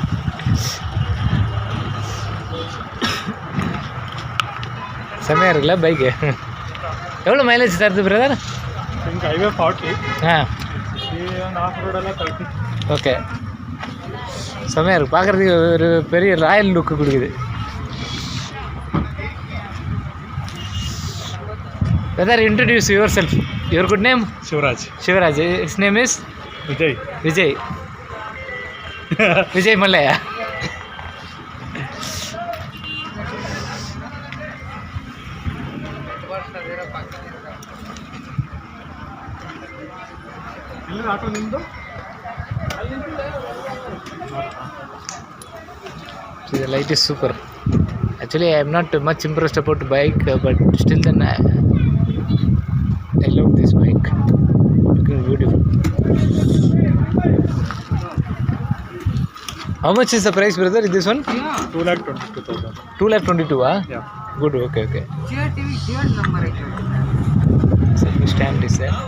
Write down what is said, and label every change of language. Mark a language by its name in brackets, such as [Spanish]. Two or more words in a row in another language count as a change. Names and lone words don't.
[Tamil] செம்மையாக இருக்குல்ல பைக்கு? எவ்வளோ மைலேஜ் தருது பிரதர்? [English] highway 40. off road ಎಲ್ಲ 30. [Tamil] ஓகே, செம்மையாக இருக்குது. பார்க்குறதுக்கு ஒரு பெரிய [English] royal look [Tamil] கொடுக்குது. [English] பிரதர், introduce yourself. your good name? ಶಿವರಾಜ್. சிவராஜ். his name is ವಿಜಯ್. [Tamil] விஜய் மல்லையா? [Kannada] ಇಲ್ಲಿ ಆಟೋ ನಿಮ್ಮದು? [English] The light is super. Actually, I am not much impressed about the bike, but still then I love this bike. Looking beautiful. How much is the price, brother? This one? 2,22,000. 2,22,000, Yeah. Good. Okay. Okay. [Kannada] Jio TV Jio number ಐತೆ [English] So stand is there.